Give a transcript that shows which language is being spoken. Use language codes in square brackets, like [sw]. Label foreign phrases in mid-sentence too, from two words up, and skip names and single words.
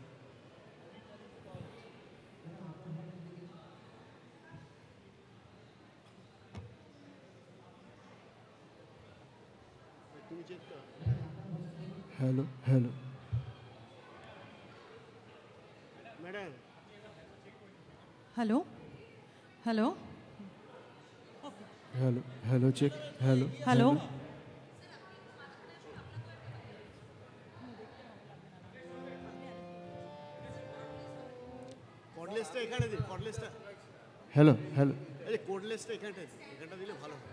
[en] Hello, hello. Madam. Hello, hello. Hello, hello, check, hello. Hello. [bn] কর্ডলেসটা এখানে দিন, কর্ডলেসটা। [en] Hello, hello. [bn] এই কর্ডলেসটা এখানটা দিন, এখানটা দিলে ভালো হয়।